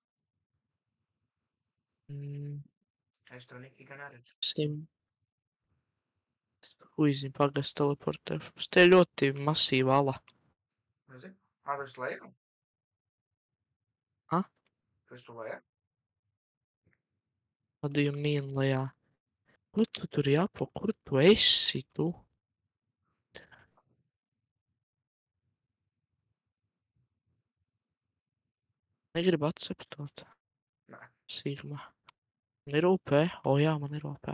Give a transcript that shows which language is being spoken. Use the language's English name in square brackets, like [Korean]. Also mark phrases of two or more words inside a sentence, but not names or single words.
[Latvian] Es to nekī gan neredzu. Huizi, pagas teleportēšu. Tas te ļoti masīva ala. Nezinu. Tu esi lejā? Ha? Tu esi tu lejā? [English] What do you mean, [Latvian] lejā? Kur tu tur jāpo? Kur tu esi, tu? Negribu akceptot. Nē. Sigma. Man ir OP. O jā, man ir OP.